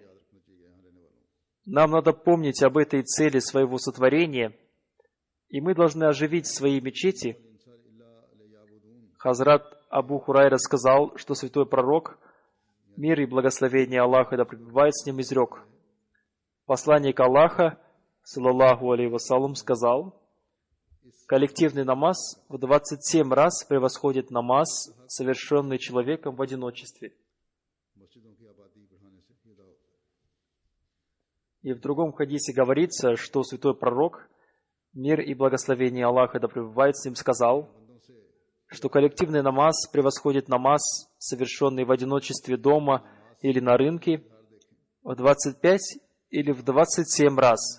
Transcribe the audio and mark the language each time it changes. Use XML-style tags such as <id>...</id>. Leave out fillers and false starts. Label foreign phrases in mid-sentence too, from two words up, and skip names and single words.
<ru>Нам надо помнить об этой цели своего сотворения, и мы должны оживить свои мечети. Хазрат Абу Хурайра сказал, что святой пророк, мир и благословение Аллаха да пребывает с ним, изрек: посланник Аллаха,</ru> <ar>صلى الله عليه وسلم,</ar> <ru>сказал: коллективный намаз в 27 раз превосходит намаз, совершенный человеком в одиночестве. И в другом хадисе говорится, что святой пророк, мир и благословение Аллаха да пребывает с ним, сказал, что коллективный намаз превосходит намаз, совершенный в одиночестве дома или на рынке, в 25 или в 27 раз.</ru>